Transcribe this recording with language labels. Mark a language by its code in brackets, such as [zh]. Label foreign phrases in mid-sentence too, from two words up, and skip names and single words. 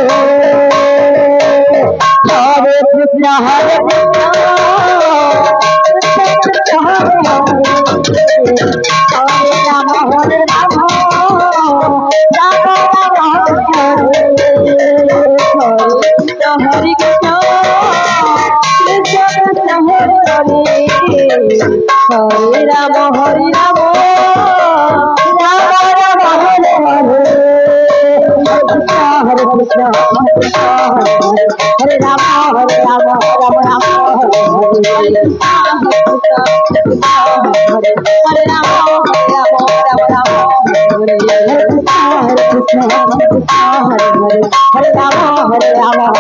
[sa] হরে কৃষ্ণ হরে কৃষ্ণ হরে হরে রাম হরে রাম রাম রাম হরে হরে কৃষ্ণ কৃষ্ণ কৃষ্ণ হরে হরে হরে রাম হরে রাম রাম রাম হরে হরে हरे कृष्ण हरे राम राम राम हरे हरे हरे राम राम हरे कृष्ण हरे हरे राम हरे राम